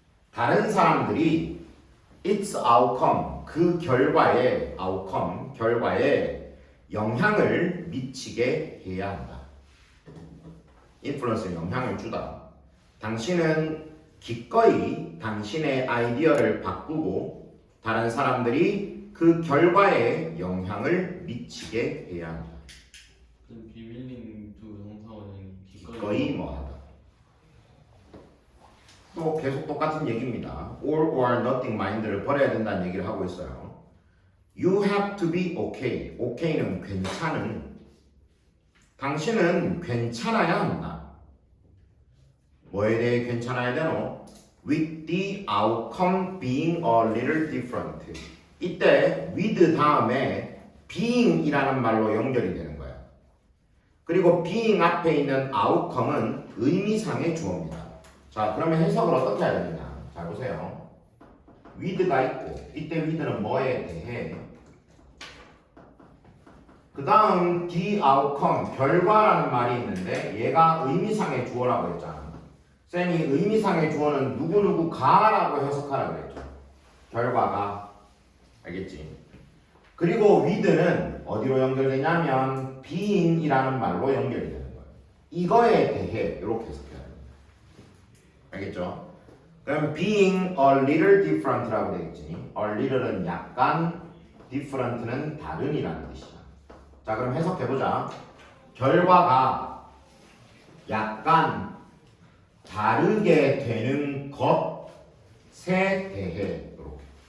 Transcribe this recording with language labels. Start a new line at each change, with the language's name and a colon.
Korean: 다른 사람들이
English: its outcome
Korean: 그 결과에 outcome 결과에 영향을 미치게 해야 한다. influence에 영향을 주다. 당신은 기꺼이 당신의 아이디어를 바꾸고 다른 사람들이 그 결과에 영향을 미치게 해야 한다. 그럼
English: be willing to
Korean: 동사원은 기꺼이 뭐 하다. 또 계속 똑같은 얘기입니다.
English: all or nothing
Korean: 마인드를 버려야 된다는 얘기를 하고 있어요.
English: You have to be okay. okay는
Korean: 괜찮은. 당신은 괜찮아야 한다. 뭐에 대해 괜찮아야 되노?
English: With the outcome being a little different.
Korean: 이때 with 다음에 being이라는 말로 연결이 되는 거야. 그리고 being 앞에 있는 outcome은 의미상의 주어입니다. 자, 그러면 해석을 어떻게 해야 되느냐? 잘 보세요. with가 있고 이때 with는 뭐에 대해 그 다음 the outcome 결과라는 말이 있는데 얘가 의미상의 주어라고 했잖아. 쌤이 의미상의 주어는 누구누구가라고 해석하라고 그랬죠. 결과가. 알겠지? 그리고 with는 어디로 연결되냐면 being이라는 말로 연결이 되는 거예요. 이거에 대해 이렇게 해석해야 됩니다. 알겠죠? 그럼
English: being a little different
Korean: 라고 되겠지. a little은 약간, different는 다른이라는 뜻이야. 자, 그럼 해석해보자. 결과가 약간 다르게 되는 것에 대해 이렇게.